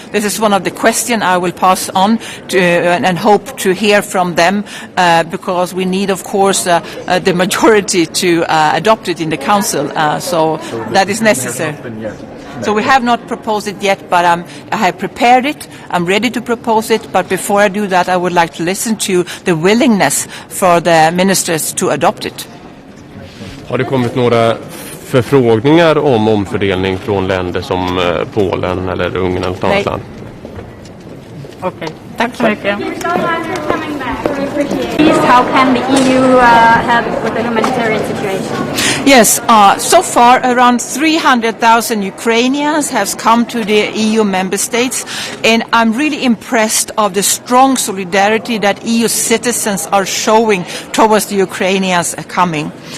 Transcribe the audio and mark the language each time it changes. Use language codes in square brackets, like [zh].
[en] This is one of the questions I will pass on to and hope to hear from them because we need, of course, the majority to adopt it in the council. So that is necessary. So we have not proposed it yet, but I have prepared it. I'm ready to propose it. But before I do that, I would like to listen to the willingness for the ministers to adopt it. [sv] Har det kommit några förfrågningar om omfördelning från länder som Polen eller Ungern eller något annat land? Okej, tack så mycket. [en] How can the EU help with the humanitarian situation? Yes, so far around 300,000 Ukrainians have come to the EU member states, and I'm really impressed of the strong solidarity that EU citizens are showing towards the Ukrainians coming.